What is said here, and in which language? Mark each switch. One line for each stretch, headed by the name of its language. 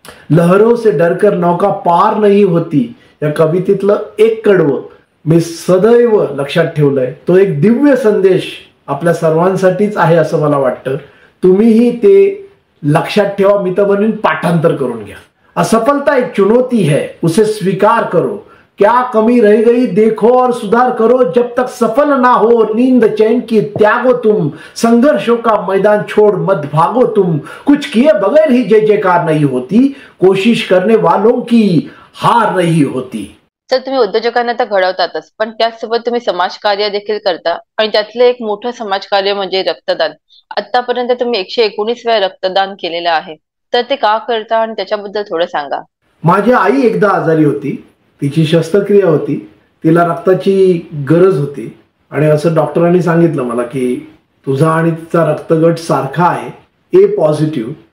Hindi: लहरों से डरकर नौका पार नहीं होती
Marathi: या कवितेतलं एक कडवं मी सदैव लक्षात ठेवलंय. तो एक दिव्य संदेश आपल्या सर्वांसाठीच आहे असं मला वाटतं. तुम्हीही ते लक्षात ठेवा. मी तर म्हणेन पाठांतर करून घ्या.
Hindi: असफलता एक चुनौती है, उसे स्वीकार करो. क्या कमी रह गई देखो और सुधार करो. जब तक सफल ना हो नींद चैन की त्यागो तुम. संघर्षों का मैदान छोड़ मत भागो तुम. कुछ किए बगैर ही जय जयकार नहीं होती. कोशिश करने वालों की हार नहीं होती.
Marathi: तर तुम्ही उद्योजकांना तर घडवतातच पण त्याचसोबत तुम्ही समाजकार्य देखील करता आणि त्यातलं एक मोठं समाजकार्य म्हणजे रक्तदान. आतापर्यंत तुम्ही 119 वेळा रक्तदान केलेलं आहे. तर ते का करता आणि त्याच्याबद्दल थोडं सांगा. माझी आई एकदा आजारी होती. तिची शस्त्रक्रिया होती. तिला रक्ताची गरज होती आणि असं डॉक्टरांनी सांगितलं मला की तुझा आणि तिचा रक्तगट सारखा आहे, ए पॉझिटिव्ह.